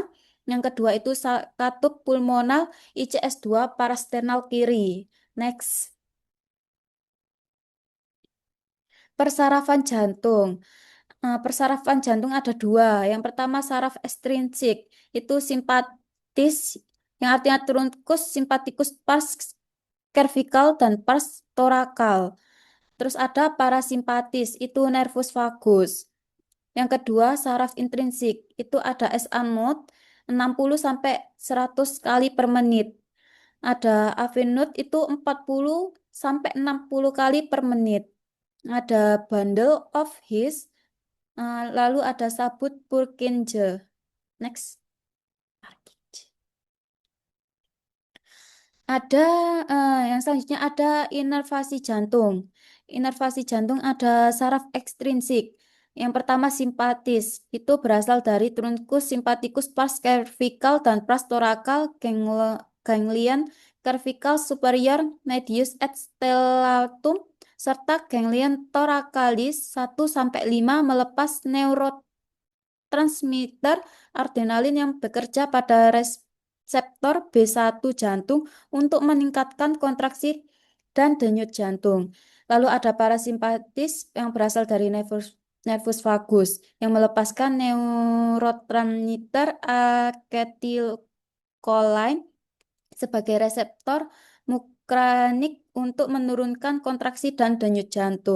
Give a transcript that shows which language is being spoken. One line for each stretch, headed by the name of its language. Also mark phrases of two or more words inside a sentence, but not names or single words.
Indonesian: Yang kedua itu katup pulmonal ICS 2 parasternal kiri. Next. Persarafan jantung. Persarafan jantung ada 2. Yang pertama saraf ekstrinsik, itu simpatis, yang artinya
Latin: trunkus simpaticus pars cervical
Indonesian: dan
Latin: pars thoracal.
Indonesian: Terus ada parasimpatis, itu
Latin: nervus vagus.
Indonesian: Yang kedua saraf intrinsik, itu ada
English: SA node
Indonesian: 60 sampai 100 kali per menit. Ada
English: AV node
Indonesian: itu 40 sampai 60 kali per menit. Ada
English: bundle of His.
Indonesian: Lalu ada sabut Purkinje. Next. Ada yang selanjutnya ada inervasi jantung. Inervasi jantung ada saraf ekstrinsik. Yang pertama simpatis, itu berasal dari
Latin: truncus sympathicus pars cervical
Indonesian: dan
Latin: pars thoracal ganglion cervical superior medius et stellatum
Indonesian: serta
Latin: ganglion thoracalis
Indonesian: 1 sampai 5 melepas neurotransmitter adrenalin yang bekerja pada reseptor B1 jantung untuk meningkatkan kontraksi dan denyut jantung. Lalu ada parasimpatis yang berasal dari
Latin: nervus nervus vagus
Indonesian: yang melepaskan neurotransmitter acetylcholine sebagai reseptor mukarnik untuk menurunkan kontraksi dan denyut jantung.